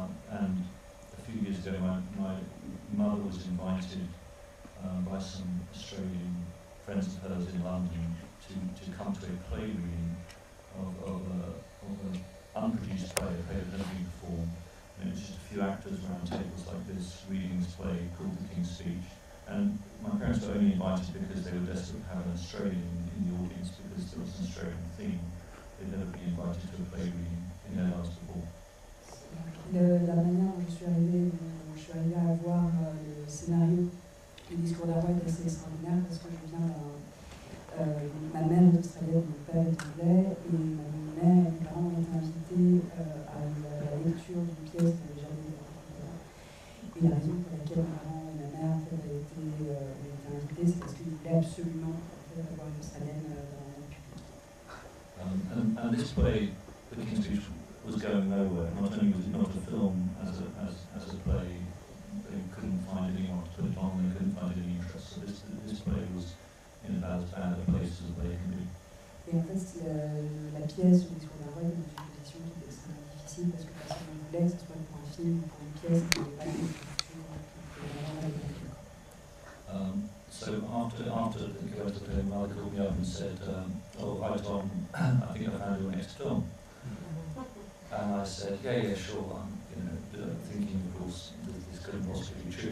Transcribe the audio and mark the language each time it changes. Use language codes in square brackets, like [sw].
[en] And a few years ago, my mother was invited by some Australian friends of hers in London to come to a play reading of an unproduced play, a play that had been performed. And it was just a few actors around tables like this reading this play called The King's Speech. And my parents were only invited because they were desperate to have an Australian in the audience because there was an Australian theme. They'd never been invited to a play reading in their lives before. [fr] La manière dont je suis arrivée à voir le scénario du discours d'Arway est assez extraordinaire parce que je viens ma mère est australienne, mon père est anglais et ma mère et mes parents ont été invités à la lecture d'une pièce que j'avais jamais vue. Et la raison pour laquelle mes parents et ma mère en fait, ont été invités, c'est parce qu'ils voulaient absolument en fait, avoir une australienne dans le public. [en] And this play, The King's Speech, was going nowhere. Not only was it not a film as a play, they couldn't find anyone to put it on, they couldn't find any interest. So this play was in about as bad a place as they can be. [fr] Et en fait, la pièce, le discours d'Arway, est dans une position qui est extrêmement difficile parce que personne ne voulait, que ce soit pour un film ou pour une pièce, il n'y avait pas de structure qui pouvait vraiment aller. [en] So after the director of the play, Mother called me up and said, "Oh, hi Tom, I think I found your next film." And I said, yeah, sure. I'm, thinking, of course, that this couldn't possibly be true.